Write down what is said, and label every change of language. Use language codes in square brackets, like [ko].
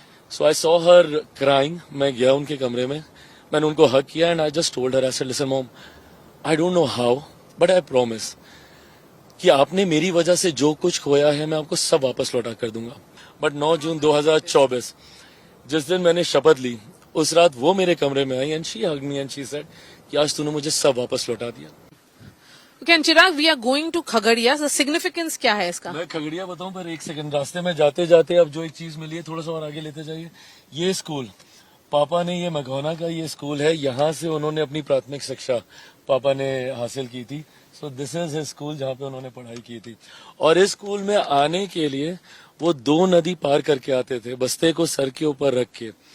[en] So I saw her crying. [hi] मैं गया उनके कमरे में, मैंने उनको हक किया [en] and I just told her, I said listen mom, I don't know how but I promise [hi] कि आपने मेरी वजह से जो कुछ खोया है मैं आपको सब वापस लौटा कर दूंगा. बट 9 जून 2024 जिस दिन मैंने शपथ ली, उस रात वो मेरे कमरे में आई [en] and she hugged me and she said [hi] कि आज तूने मुझे सब वापस लौटा दिया. [en] Okay, and Chirag, we are going to Khagadiya. The significance [hi] क्या है इसका? मैं खगड़िया बताऊं पर एक सेकंड, रास्ते में जाते जाते अब जो एक चीज मिली है, थोड़ा सा और आगे लेते जाइए. ये स्कूल पापा ने, ये मघौना का ये स्कूल है, यहाँ से उन्होंने अपनी प्राथमिक शिक्षा पापा ने हासिल की थी. [en] so this is his school [hi] जहाँ पे उन्होंने पढ़ाई की थी. और इस स्कूल में आने के लिए वो 2 नदी पार करके आते थे, बस्ते को सर के ऊपर रख के.